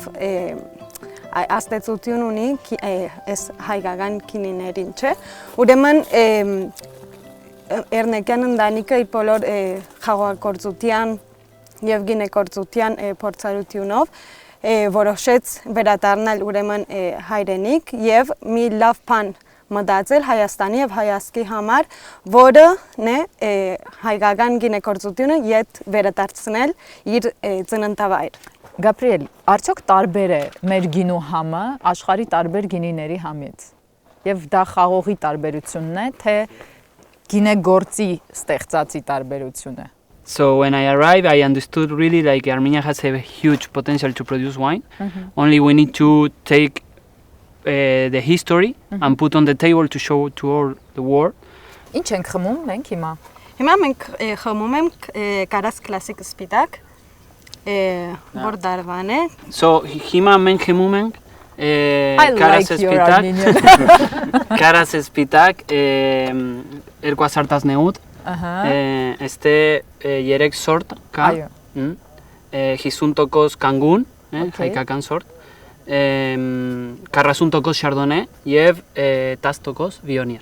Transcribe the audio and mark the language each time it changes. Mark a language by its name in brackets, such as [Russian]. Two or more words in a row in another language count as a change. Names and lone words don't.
[Armenian] աստեցություն ունի այս հայկական գինիներին, չէ։ Ուրեմն Էռնեկյան ընտանիքը իր բոլոր խաղաղագործության եւ գինեգործության փորձառությունով որոշեց վերադառնալ ուրեմն հայրենիք եւ մի լավ բան մտածել Հայաստանի եւ հայացքի համար, որն է հայկական գինեգործությունը իդ վերադարձնել իր ծննդավայր։ Գաբրիել, արդյոք տարբեր է մեր գինու համը աշխարհի տարբեր գինիների համից։ Եվ դա խաղողի տարբերությունն է, թե գինեգործի ստեղծածի տարբերությունը։ [English] So when I arrived, I understood really like Armenia has a huge potential to produce wine. Only we need to take the history and put on the table to show to all the world. [Armenian] Ինչ ենք խմում մենք հիմա։ Հիմա մենք խմում ենք Կարաս կլասիկ սպիտակ, որ դարվան է։ So հիմա մենք խմում ենք Կարաս սպիտակ։ Կարաս սպիտակ 2018 este 3 sort կա 50% կանգուն, հայկական sort, 40% շարդոնե եւ 10% վիոնիեր։